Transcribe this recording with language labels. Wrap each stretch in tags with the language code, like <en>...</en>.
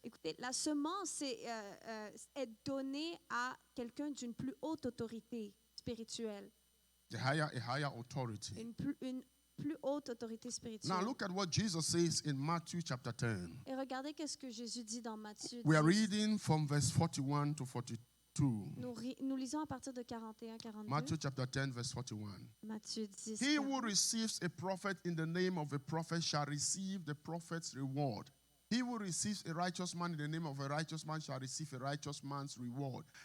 <fr>Écoutez, la semence est donnée à quelqu'un d'une plus haute autorité spirituelle,</fr> <en>A higher authority.</en> <fr>une plus haute autorité</fr> <en>Now</en> <fr>spirituelle.</fr> <en>look at what Jesus says in Matthew chapter 10.</en> <fr>Et regardez qu'est-ce que Jésus dit dans Matthieu 10.</fr> <en>We are reading from verse 41 to 42.</en> <fr>Nous lisons à partir de 41-42.</fr> <en>Matthew chapter 10, verse 41.</en> <fr>Matthieu 10.</fr> <en>He who receives a prophet in the name of a prophet shall receive the prophet's reward. He who receives a righteous man in the name of a righteous man shall receive a righteous man's reward.</en>